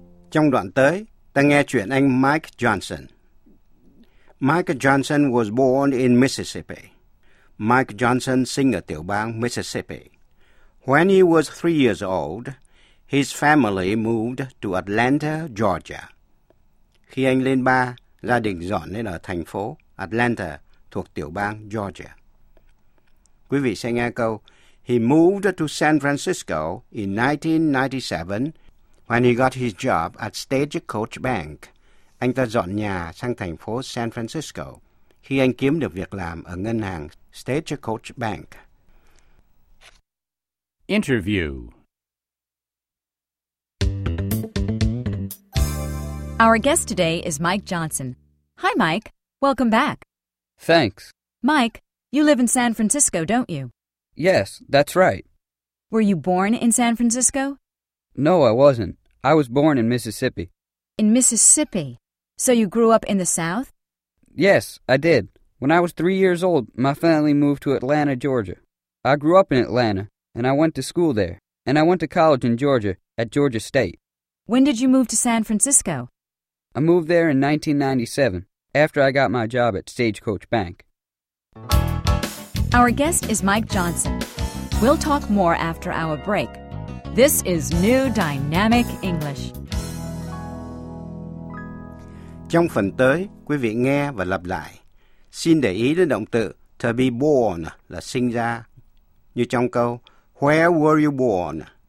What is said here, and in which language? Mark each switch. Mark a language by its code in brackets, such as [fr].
[vi] Trong đoạn tới, ta nghe chuyện anh Mike Johnson. [en] Mike Johnson was born in Mississippi. [vi] Mike Johnson sinh ở tiểu bang Mississippi. [en] When he was 3 years old, his family moved to Atlanta, Georgia. [vi] Khi anh lên ba, gia đình dọn lên ở thành phố Atlanta thuộc tiểu bang Georgia. Quý vị sẽ nghe câu, [en] he moved to San Francisco in 1997 when he got his job at Stagecoach Bank. [vi] Anh ta dọn nhà sang thành phố San Francisco khi anh kiếm được việc làm ở ngân hàng Stagecoach Bank. [en] Interview. Our guest today is Mike Johnson. Hi, Mike. Welcome back. Thanks. Mike, you live in San Francisco, don't you? Yes, that's right. Were you born in San Francisco? No, I wasn't. I was born in Mississippi. In Mississippi? So you grew up in the South? Yes, I did. When I was 3 years old, my family moved to Atlanta, Georgia. I grew up in Atlanta. And I went to school there. And I went to college in Georgia, at Georgia State. When did you move to San Francisco? I moved there in 1997, after I got my job at Stagecoach Bank. Our guest is Mike Johnson. We'll talk more after our break. This is New Dynamic English. [vi] Trong phần tới, quý vị nghe và lặp lại. Xin để ý đến động từ to be born là sinh ra. Như trong câu, [en] where were you born?